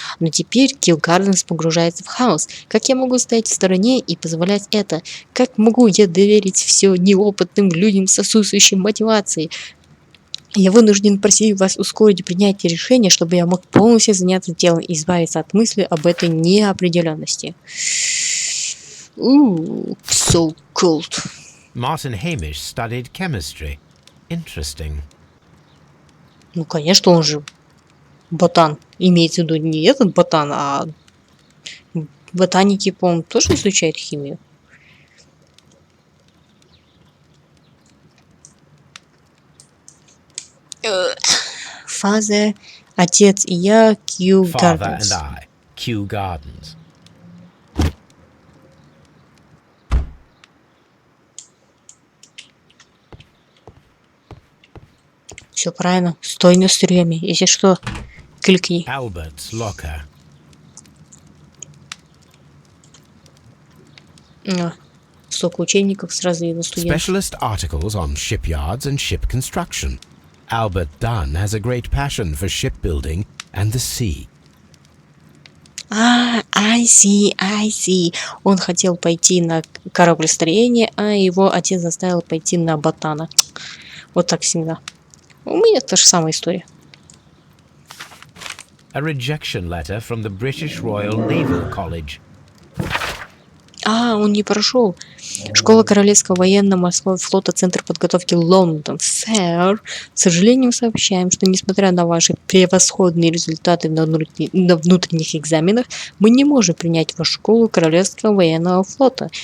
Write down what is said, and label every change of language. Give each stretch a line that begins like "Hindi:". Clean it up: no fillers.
Russian: Но теперь Кью-Гарденс погружается в хаос. Как я могу стоять в стороне и позволять это? Как могу я доверить все неопытным людям с отсутствующей мотивацией? Я вынужден просить вас ускорить принятие решения, чтобы я мог полностью заняться делом и избавиться от мысли об этой неопределенности.
English: So cold. Martin Hamish studied chemistry. Interesting.
Russian: Ну, конечно, он же ботан. Имеется в виду не этот ботан, а ботаники, по-моему, тоже изучают химию. Фаза, отец и я,
English: Father and Кью-Гарденс. I, Kью-Гарденс.
Russian: Все правильно. Стой на стреме. Если что, кликни.
English: Albert's locker.
Russian: Столько учебников, сразу видно студентов.
English: Specialist articles on shipyards and ship construction. Albert Dunn has a great passion for shipbuilding and the sea. I see.
Russian: Он хотел пойти на кораблестроение, а его отец заставил пойти на ботана. Вот так всегда. У меня та же самая история.
English: A rejection letter from the British Royal Naval College.
Russian: Он не прошел. Школа Королевского военно-морского флота, Центр подготовки Лондон. Сэр, к сожалению, сообщаем, что несмотря на ваши превосходные результаты на внутренних экзаменах, мы не можем принять вашу школу Королевского военного флота.